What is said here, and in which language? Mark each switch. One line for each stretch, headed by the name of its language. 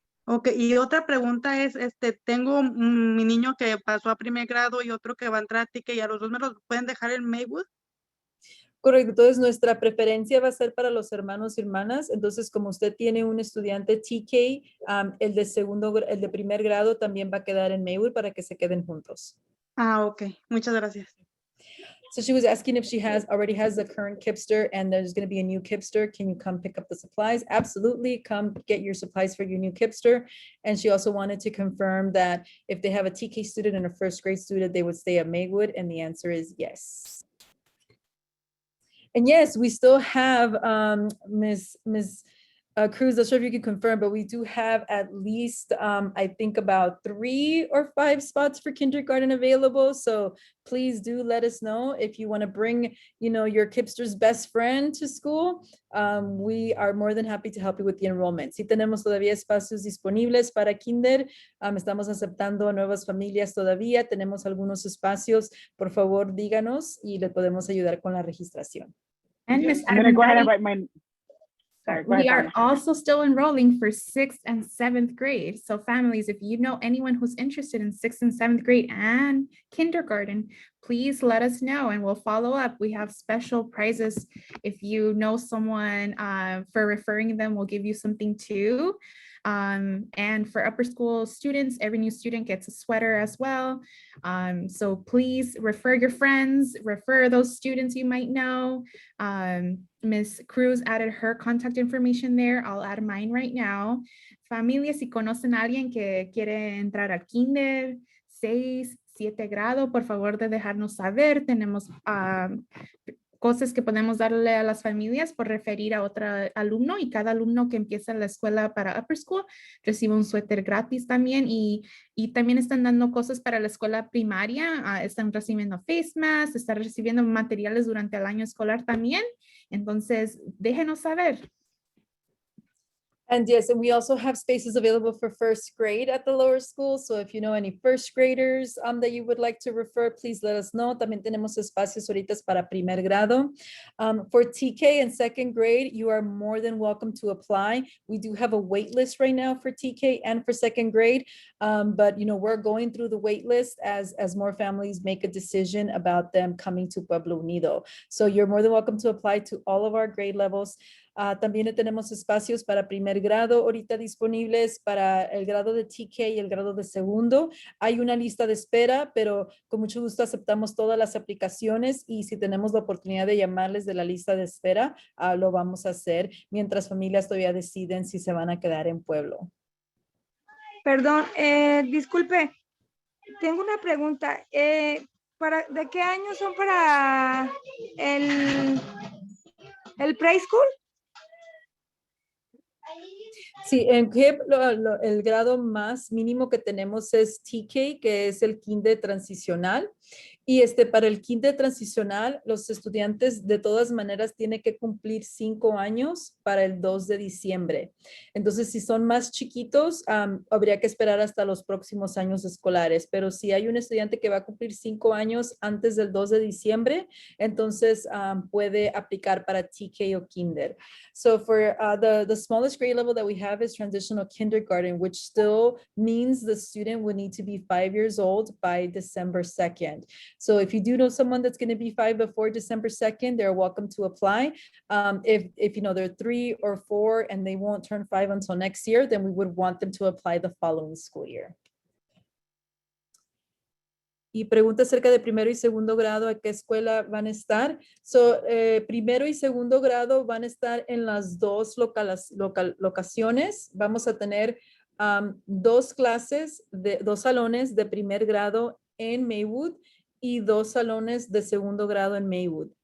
Spanish: Ok, y otra pregunta es, tengo mi niño que pasó a primer grado y otro que va a entrar a TK, ¿y a los dos me los pueden dejar en Maywood? Correcto, entonces nuestra preferencia va a ser para los hermanos y hermanas. Entonces, como usted tiene un estudiante TK, el de primer grado también va a quedar en Maywood para que se queden juntos. Ok, muchas gracias.
English: So she was asking if she already has the current KIPPster and there's going to be a new KIPPster. Can you come pick up the supplies? Absolutely, come get your supplies for your new KIPPster. And she also wanted to confirm that if they have a TK student and a first grade student, they would stay at Maywood, and the answer is yes. And yes, we still have Ms. Cruz, not sure if you can confirm, but we do have at least, I think about 3 or 5 spots for kindergarten available. So please do let us know if you want to bring, your KIPPster's best friend to school. We are more than happy to help you with the enrollment. Si tenemos todavía espacios disponibles para kinder, estamos aceptando nuevas familias todavía. Tenemos algunos espacios. Por favor, díganos y le podemos ayudar con la registración. And Ms. I'm going to go ahead and write my... Sorry, we are also still enrolling for 6th and 7th grade. So families, if you know anyone who's interested in 6th and 7th grade and kindergarten, please let us know and we'll follow up. We have special prizes. If you know someone for referring them, we'll give you something too. And for upper school students, every new student gets a sweater as well. So please refer your friends, refer those students you might know. Ms. Cruz added her contact information there. I'll add mine right now.
Spanish: Familias, si conocen a alguien que quiere entrar al kinder, 6, 7 grado, por favor de dejarnos saber. Tenemos cosas que podemos darle a las familias por referir a otro alumno, y cada alumno que empieza la escuela para upper school recibe un suéter gratis también, y también están dando cosas para la escuela primaria. Están recibiendo face masks, están recibiendo materiales durante el año escolar también. Entonces, déjenos saber.
English: And yes, and we also have spaces available for first grade at the lower school. So if you know any first graders that you would like to refer, please let us know.
Spanish: También tenemos espacios ahorita para primer grado.
English: For TK and second grade, you are more than welcome to apply. We do have a wait list right now for TK and for second grade. But we're going through the wait list as more families make a decision about them coming to Pueblo Unido. So you're more than welcome to apply to all of our grade levels.
Spanish: También tenemos espacios para primer grado ahorita disponibles, para el grado de TK y el grado de segundo. Hay una lista de espera, pero con mucho gusto aceptamos todas las aplicaciones, y si tenemos la oportunidad de llamarles de la lista de espera, lo vamos a hacer mientras familias todavía deciden si se van a quedar en Pueblo. Perdón, disculpe, tengo una pregunta. ¿De qué año son para el preschool? Sí, en KIPP el grado más mínimo que tenemos es TK, que es el kinder transicional. Y para el kinder transicional, los estudiantes de todas maneras tienen que cumplir 5 años para el 2 de diciembre. Entonces, si son más chiquitos, habría que esperar hasta los próximos años escolares. Pero si hay un estudiante que va a cumplir 5 años antes del 2 de diciembre, entonces puede aplicar para TK o kinder.
English: So for the smallest grade level that we have is transitional kindergarten, which still means the student would need to be 5 years old by December 2nd. So if you do know someone that's going to be 5 before December 2nd, they're welcome to apply. If they're 3 or 4 and they won't turn 5 until next year, then we would want them to apply the following school year.
Spanish: Y pregunta acerca de primero y segundo grado, ¿a qué escuela van a estar? So, primero y segundo grado van a estar en las dos locaciones. Vamos a tener dos salones de primer grado en Maywood y dos salones de segundo grado en Maywood.